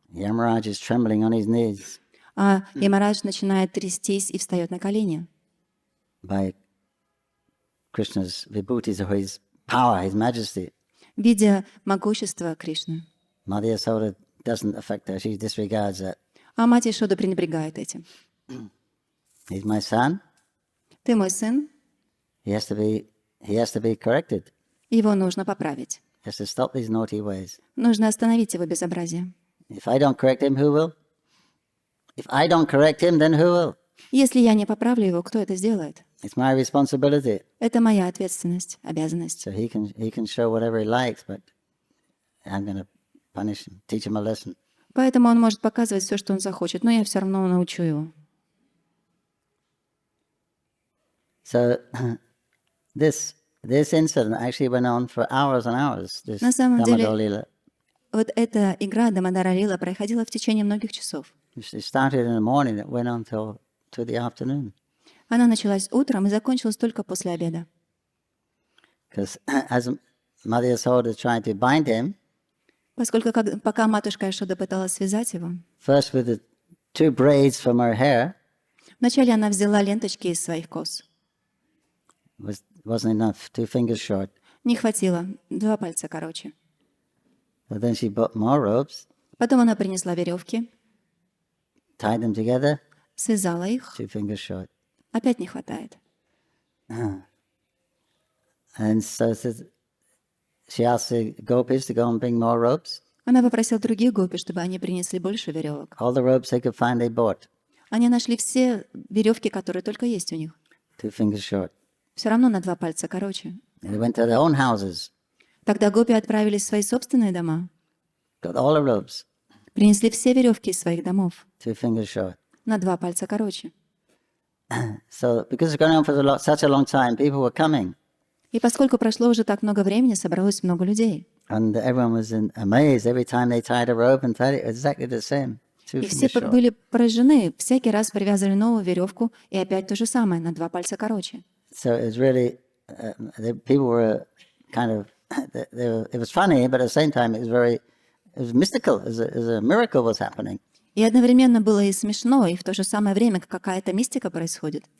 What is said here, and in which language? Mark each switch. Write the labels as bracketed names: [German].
[English] Yamaraj is trembling on his knees [Russian] А Ямарадж начинает трястись и встает на колени. [English] by Krishna's vibhutis or his power, his majesty. [Russian] Видя могущество Кришны. [English] Mother Yasoda doesn't affect her. She disregards that. [Russian] А мать Ешода пренебрегает этим. [English] He's my son. [Russian] Ты мой сын, [English] He has to be corrected. [Russian] его нужно поправить. [English] He has to stop these naughty ways. [Russian] Нужно остановить его безобразие. [English] If I don't correct him, who will? If I don't correct him, then who will? [Russian] Если я не поправлю его, кто это сделает? [English] It's my responsibility. [Russian] Это моя ответственность, обязанность. [English] So he can show whatever he likes, but I'm going to punish him, teach him a lesson. [Russian] Поэтому он может показывать все, что он захочет, но я все равно научу его. [English] So this incident actually went on for hours and hours. This [Russian] На самом деле, [English] Damodar Lila. [Russian] вот эта игра Дамодара Лила проходила в течение многих часов. [English] It started in the morning. It went on till the afternoon. [Russian] Она началась утром и закончилась только после обеда. [English] Because as Mother Yasoda tried to bind him, [Russian] Поскольку пока матушка Ешода пыталась связать его, [English] first with two braids from her hair. [Russian] Вначале она взяла ленточки из своих кос. [English] Wasn't enough, 2 fingers short. [Russian] Не хватило, 2 пальца короче. [English] So then she bought more ropes, [Russian] Потом она принесла веревки, [English] tied them together, [Russian] связала их. [English] 2 fingers short. [Russian] Опять не хватает. [English] And so she asked the gopis to go and bring more ropes. [Russian] Она попросила других гопи, чтобы они принесли больше веревок. [English] All the ropes they could find, they bought. [Russian] Они нашли все веревки, которые только есть у них. [English] 2 fingers short. [Russian] Все равно на 2 пальца короче. [English] And they went to their own houses, [Russian] Тогда гопи отправились в свои собственные дома, [English] got all the ropes, [Russian] принесли все веревки из своих домов [English] 2 fingers short. [Russian] на 2 пальца короче. [English] So because it's going on for such a long time, people were coming. [Russian] И поскольку прошло уже так много времени, собралось много людей. [English] And everyone was amazed every time they tied a rope and tied it exactly the same. 2 [Russian] И все [English] fingers short. [Russian] были поражены. Всякий раз привязывали новую веревку, и опять то же самое, на 2 пальца короче. [English] So it was really, the people were kind of, it was funny, but at the same time it was mystical, as a miracle was happening. [Russian] И одновременно было и смешно, и в то же самое время какая-то мистика происходит.